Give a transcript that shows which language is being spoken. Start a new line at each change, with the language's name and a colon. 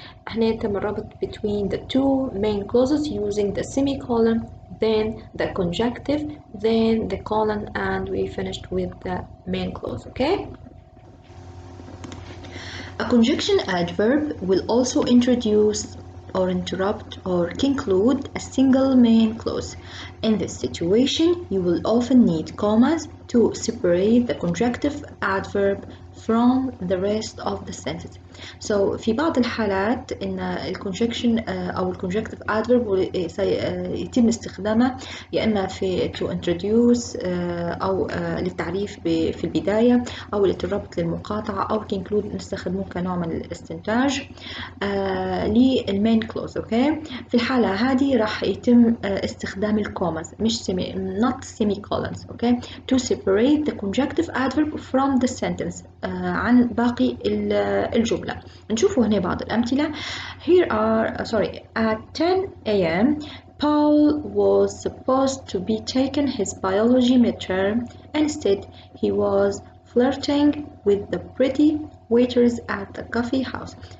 Arabic: هنا تم الربط
English: between the two main clauses using the semicolon then the conjunctive then the colon and we finished with the main clause okay a conjunction adverb will also introduce or interrupt or conclude a single main clause. In this situation, you will often need commas to separate the conjunctive adverb from the rest of the sentence.
Arabic: So في بعض الحالات إن الconjunction أو الconjunctive adverb يتم استخدامه يا إما في
English: to introduce
Arabic: أو للتعريف في البداية أو للربط للمقاطعة أو conclude نستخدمه كنوع من الاستنتاج للمين كلوز أوكي في الحالة هذه راح يتم استخدام الكوماز مش
English: not semicolons
Arabic: أوكي
English: to separate the conjunctive adverb from the sentence
Arabic: عن باقي الجملة. نشوفوا هنا بعض الأمثلة.
English: Here are at 10 a.m. Paul was supposed to be taking his biology midterm. Instead, he was flirting with the pretty waiters at the coffee house.